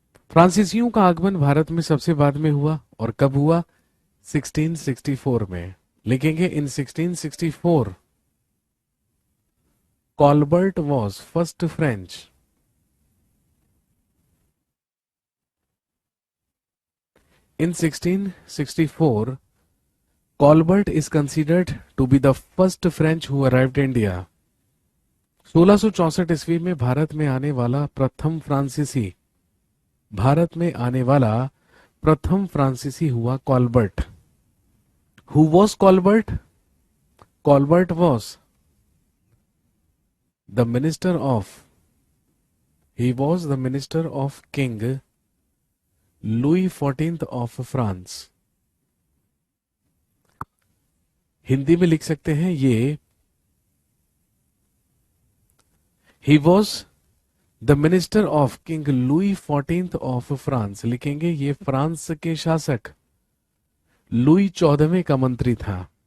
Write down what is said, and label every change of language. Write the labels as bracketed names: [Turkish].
[Hindi] फ्रांसीसियों का आगमन भारत में सबसे बाद में हुआ, और कब हुआ? 1664 में। लिखेंगे [English] In 1664 Colbert was first French. In 1664, Colbert is considered to be the first French who arrived India. [Hindi] 1664 ईस्वी में भारत में आने वाला प्रथम फ्रांसीसी, भारत में आने वाला प्रथम फ्रांसीसी हुआ Colbert. [English] Who was Colbert? Colbert was the minister of, he was the minister of King Louis XIV of France. [Hindi] Hindi में लिख सकते हैं ये, [English] He was the minister of king Louis 14th of France. [Hindi] लिखेंगे ये फ्रांस के शासक लुई 14वें का मंत्री था।